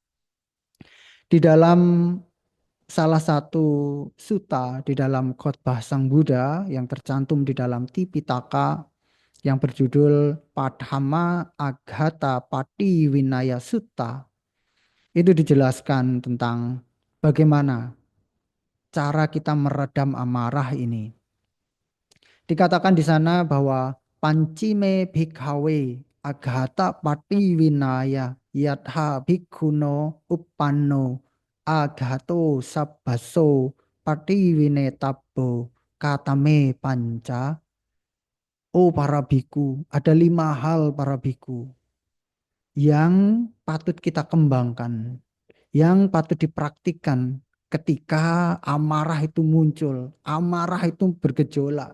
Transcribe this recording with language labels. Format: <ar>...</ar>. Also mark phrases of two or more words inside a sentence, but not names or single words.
<id>Di dalam salah satu sutta di dalam khotbah Sang Buddha yang tercantum di dalam Tipitaka yang berjudul Padhama Aghata Pati Vinaya Sutta, itu dijelaskan tentang bagaimana cara kita meredam amarah ini. Dikatakan di sana bahwa</id> <pi>pancime bhikkhave aghata pati winaya yatha bhikkhuno uppanno aghato sabbaso pati winetabbo katame panca.</pi> <id>Oh para biku, ada 5 hal para biku yang patut kita kembangkan, yang patut dipraktikkan ketika amarah itu muncul, amarah itu bergejolak.</id>